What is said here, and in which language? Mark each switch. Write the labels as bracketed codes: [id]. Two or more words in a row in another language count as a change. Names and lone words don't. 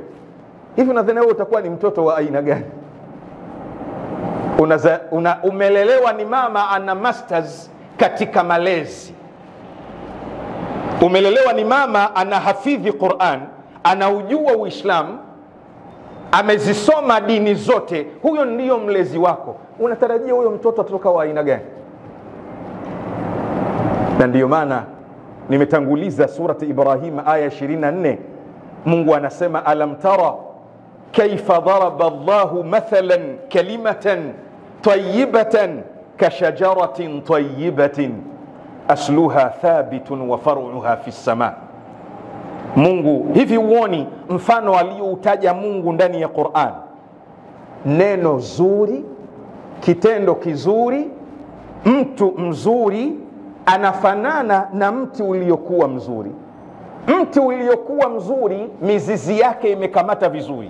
[sw] Hivi unadhani wewe utakuwa ni mtoto wa aina gani? Umelelewa ni mama ana masters katika malezi, umelelewa ni mama anahafidhi Qur'an, anaujua Uislamu, amezisoma dini zote, huyo ndiyo mlezi wako. Unatarajia huyo mtoto atoka wa aina gani? Na ndiyo maana nimetanguliza surati Ibrahim aya 24. Mungu anasema [ar] ألم تر كيف ضرب الله مثلا كلمة طيبة كشجرة طيبة أصلها ثابت وفرعها في السماء. [sw] Mungu, hivi uoni mfano alioutaja Mungu ndani ya Qur'an? Neno zuri, kitendo kizuri, mtu mzuri anafanana na mti uliokuwa mzuri. Mti uliokuwa mzuri mizizi yake imekamata vizuri.